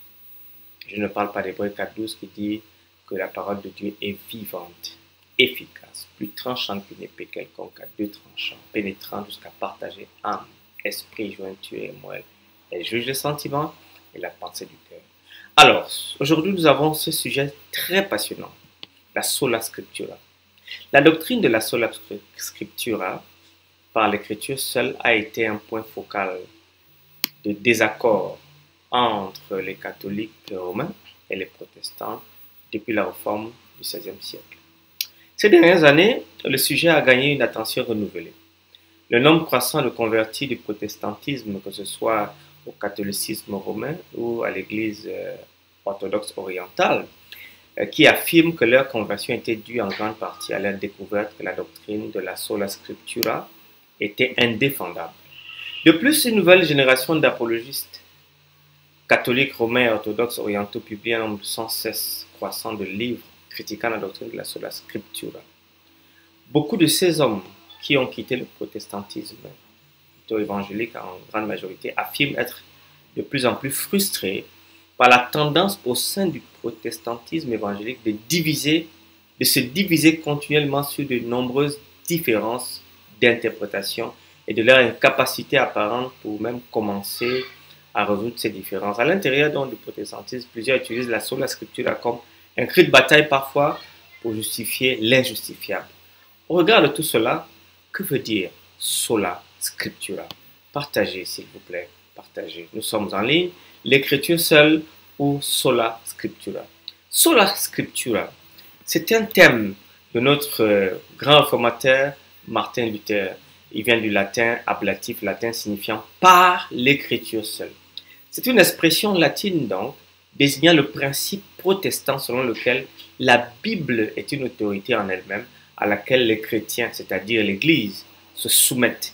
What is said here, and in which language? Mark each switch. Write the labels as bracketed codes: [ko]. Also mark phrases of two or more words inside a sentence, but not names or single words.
[fr] Je ne parle pas d'Hébreux 4, 12 qui dit que la parole de Dieu est vivante, efficace, plus tranchante qu'une épée quelconque à deux tranchants, pénétrant jusqu'à partager âme, esprit, jointure et moelle. Elle juge les sentiments et la pensée du cœur. Alors, aujourd'hui, nous avons ce sujet très passionnant, la [la] sola scriptura. [fr] La doctrine de la [la] sola scriptura, [fr] par l'écriture seule, a été un point focal de désaccord entre les catholiques romains et les protestants depuis la réforme du XVIe siècle. Ces dernières années, le sujet a gagné une attention renouvelée. Le nombre croissant de convertis du protestantisme, que ce soit au catholicisme romain ou à l'église orthodoxe orientale, qui affirment que leur conversion était due en grande partie à leur découverte que la doctrine de la [la] sola scriptura [fr] était indéfendable. De plus, une nouvelle génération d'apologistes catholiques, romains et orthodoxes orientaux publient un nombre sans cesse croissant de livres critiquant la doctrine de la [la] sola scriptura. [fr] Beaucoup de ces hommes qui ont quitté le protestantisme, plutôt évangélique en grande majorité, affirment être de plus en plus frustrés par la tendance au sein du protestantisme évangélique de se diviser continuellement sur de nombreuses différences d'interprétation et de leur incapacité apparente pour même commencer à résoudre ces différences. À l'intérieur donc du protestantisme, plusieurs utilisent la [la] sola scriptura [fr] comme un cri de bataille parfois pour justifier l'injustifiable. Au regard de tout cela, que veut dire [la] sola scriptura? [fr] Partagez s'il vous plaît, partagez. Nous sommes en ligne. L'écriture seule ou [la] sola scriptura. Sola scriptura, [fr] c'est un thème de notre grand réformateur Martin Luther. Il vient du latin ablatif, latin signifiant par l'écriture seule. C'est une expression latine donc, désignant le principe protestant selon lequel la Bible est une autorité en elle-même à laquelle les chrétiens, c'est-à-dire l'Église, se soumettent.